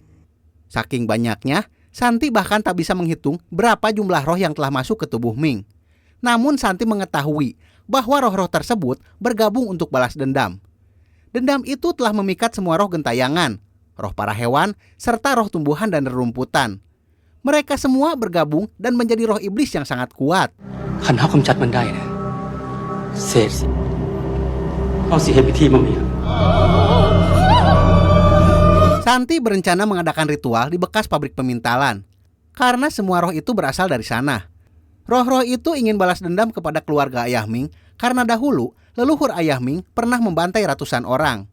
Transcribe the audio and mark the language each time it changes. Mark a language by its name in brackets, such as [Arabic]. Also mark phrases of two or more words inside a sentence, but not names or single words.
[Indonesian] Saking banyaknya, Santi bahkan tak bisa menghitung berapa jumlah roh yang telah masuk ke tubuh Ming. Namun Santi mengetahui bahwa roh-roh tersebut bergabung untuk balas dendam. Dendam itu telah memikat semua roh gentayangan, roh para hewan, serta roh tumbuhan dan rerumputan. Mereka semua bergabung dan menjadi roh iblis yang sangat kuat. [Northeastern Thai] คันเฮากำจัดมันได้นะเสร็จสิเฮาสิเฮ็ดพิธีมาเมีย [Indonesian] Santi berencana mengadakan ritual di bekas pabrik pemintalan, karena semua roh itu berasal dari sana. Roh-roh itu ingin balas dendam kepada keluarga Ayah Ming, karena dahulu leluhur Ayah Ming pernah membantai ratusan orang.